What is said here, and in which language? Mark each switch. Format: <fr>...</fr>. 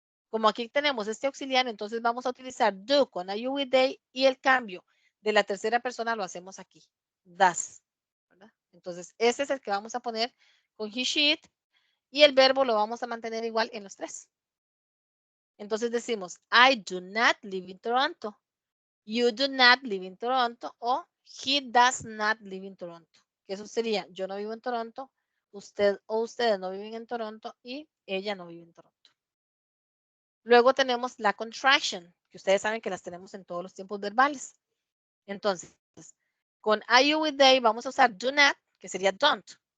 <es>Como aquí tenemos este auxiliar, entonces vamos a utilizar do con I, you, we, they y el cambio de la tercera persona lo hacemos aquí. Does. ¿Verdad? Entonces, ese es el que vamos a poner con he, she, it y el verbo lo vamos a mantener igual en los tres. Entonces decimos,</es> <en>I do not live in Toronto. You do not live in Toronto o he does not live in Toronto.</en> <es>Que eso sería, yo no vivo en Toronto, usted o ustedes no viven en Toronto y ella no vive en Toronto. Luego tenemos la contraction, que ustedes saben que las tenemos en todos los tiempos verbales. Entonces, con I, you, we, they vamos a usar do not, que sería don't.</es>